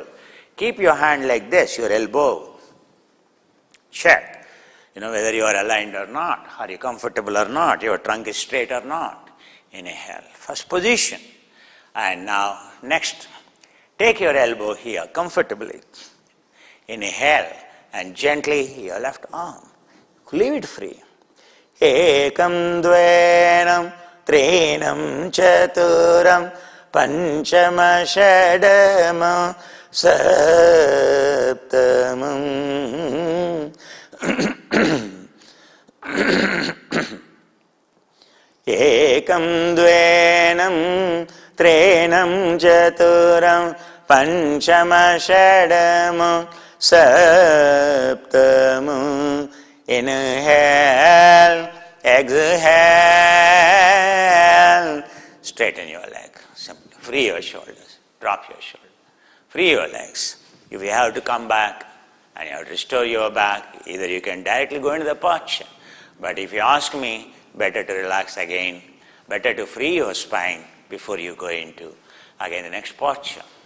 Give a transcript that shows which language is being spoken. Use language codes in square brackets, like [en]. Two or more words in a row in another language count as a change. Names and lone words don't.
[en] Keep your hand like this, your elbow. Check, whether you are aligned or not. Are you comfortable or not? Your trunk is straight or not? Inhale, first position. And now, next, take your elbow here comfortably. Inhale, and gently your left arm. Leave it free. [sa] एकम् द्वेनम् त्रिणम् चतुरम् पञ्चम षडम सप्तमम्. एकम् द्वेनम् त्रिणम् चतुरम् पञ्चम षडम सप्तमम्. [en] Inhale, exhale, straighten your leg, free your shoulders, drop your shoulder, free your legs. If you have to come back and you have to restore your back, either you can directly go into the posture, but if you ask me, better to relax again, better to free your spine before you go into, again, the next posture.